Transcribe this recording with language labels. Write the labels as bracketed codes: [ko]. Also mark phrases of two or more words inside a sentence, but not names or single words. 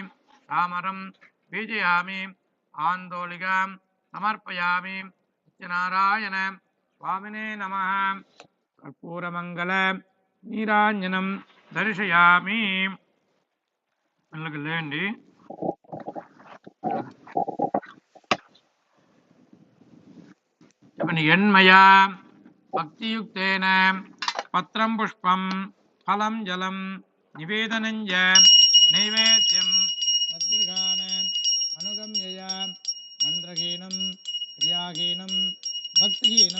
[sa] चामरं बीजयामि। आन्दोलिकां समर्पयामि। सत्यनारायण स्वामिने नमः। कर्पूरमंगल नीरांजनं दर्शयामि। [te] लेंడి చెప్పండి। [sa] ఎన్మయా భక్తియుక్తేన పత్రం పుష్పం ఫలం జలం నివేదనం చ నైవేద్యం తద్గృహాన్ అనుగమ్యయ మంత్రహీనం క్రియాహీనం భక్తిహీనం